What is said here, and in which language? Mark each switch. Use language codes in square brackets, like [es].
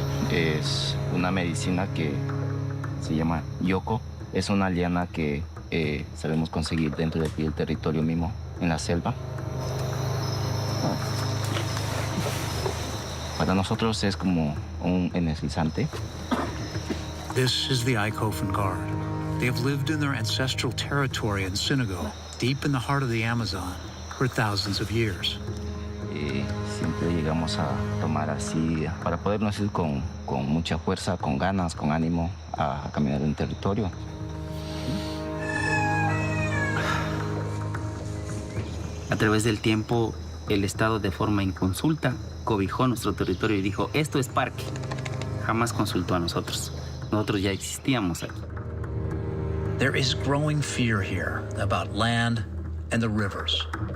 [es] Es una medicina que se llama yoco. Es una liana que sabemos conseguir dentro del territorio mismo, en la selva. Para nosotros es como un energizante. [en] This is the Eikhofen Guard. They have lived in their ancestral territory in Senegal, deep in the heart of the Amazon, for thousands of years. [es] Siempre llegamos a tomar así para podernos ir con mucha fuerza, con ganas, con ánimo a caminar en el territorio. A través del tiempo, el Estado de forma inconsulta cobijó nuestro territorio y dijo, esto es parque. Jamás consultó a nosotros. Nosotros ya existíamos aquí. [en] There is growing fear here about land and the rivers.